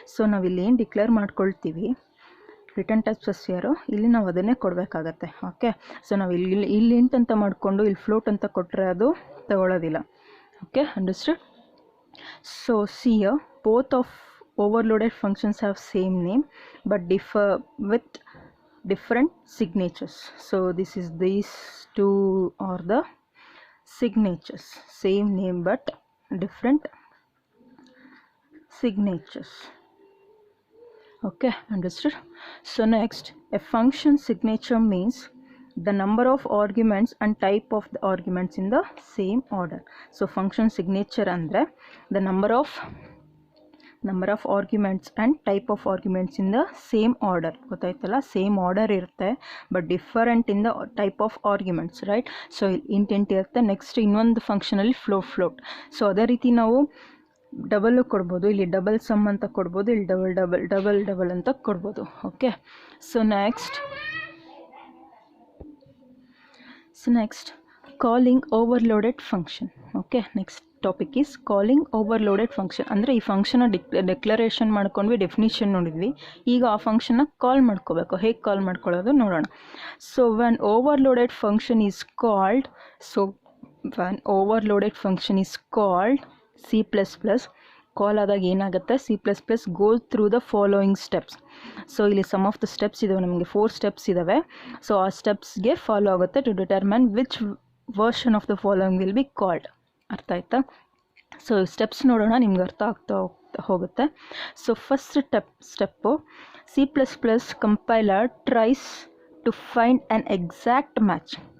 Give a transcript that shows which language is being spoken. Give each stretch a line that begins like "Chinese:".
Kannada: So ನಾವು ಇಲ್ಲಿ ಏನು ಡಿಕ್ಲೇರ್ ಮಾಡ್ಕೊಳ್ತೀವಿ ರಿಟರ್ನ್ ಟೈಪ್ ಸ್ಪೆಸಿಫೈಯರು, ಇಲ್ಲಿ ನಾವು ಅದನ್ನೇ ಕೊಡಬೇಕಾಗತ್ತೆ. ಓಕೆ, ಸೊ ನಾವು ಇಲ್ಲಿ ಇಂಟ್ ಅಂತ ಮಾಡಿಕೊಂಡು ಇಲ್ಲಿ ಫ್ಲೋಟ್ ಅಂತ ಕೊಟ್ಟರೆ ಅದು ತಗೊಳ್ಳೋದಿಲ್ಲ. Okay, understood?
English: So see here, both of overloaded functions have same name but differ with different signatures. So this is, these two are the signatures, same name but different signatures. Okay, understood? So next, a function signature means the number of arguments and type of the arguments in the same order. So function signature andre the number of arguments and type of arguments in the same order.
Kannada: ಗೊತ್ತಾಯ್ತಲ್ಲ, same order ಇರುತ್ತೆ
English: But different in the type of arguments, right?
Kannada: So int ಇರುತ್ತೆ, next ಇನ್ನೊಂದು ಫಂಕ್ಷನಲ್ಲಿ float. So ಅದೇ ರೀತಿ ನಾವು double ಕೊಡ್ಬೋದು, ಇಲ್ಲಿ double some ಅಂತ ಕೊಡ್ಬೋದು, ಇಲ್ಲಿ ಡಬಲ್ ಅಂತ ಕೊಡ್ಬೋದು.
English: Okay, so next calling overloaded function. Okay, next topic is calling overloaded function.
Kannada: ಅಂದರೆ ಈ ಫಂಕ್ಷನ್ನ ಡಿಕ್ಲರೇಷನ್ ಮಾಡ್ಕೊಂಡ್ವಿ, ಡೆಫಿನಿಷನ್ ನೋಡಿದ್ವಿ. ಈಗ ಆ ಫಂಕ್ಷನ್ನ ಕಾಲ್ ಮಾಡ್ಕೋಬೇಕು. ಹೇಗೆ ಕಾಲ್ ಮಾಡ್ಕೊಳ್ಳೋದು ನೋಡೋಣ.
English: so when overloaded function is called, when overloaded function is called C++,
Kannada: ಕಾಲ್ ಆದಾಗ ಏನಾಗುತ್ತೆ,
English: C++ goes through the following steps.
Kannada: So ಇಲ್ಲಿ ಸಮ್ ಆಫ್ ದ ಸ್ಟೆಪ್ಸ್ ಇದಾವೆ, ನಮಗೆ 4 ಸ್ಟೆಪ್ಸ್ ಇದ್ದಾವೆ. ಸೊ ಆ ಸ್ಟೆಪ್ಸ್ಗೆ ಫಾಲೋ ಆಗುತ್ತೆ
English: To determine which version of the following will be called.
Kannada: ಅರ್ಥ ಆಯ್ತಾ? ಸೊ ಸ್ಟೆಪ್ಸ್ ನೋಡೋಣ, ನಿಮ್ಗೆ ಅರ್ಥ ಆಗ್ತಾ ಹೋಗುತ್ತೆ. So first step C++ compiler
English: Tries to find an exact match.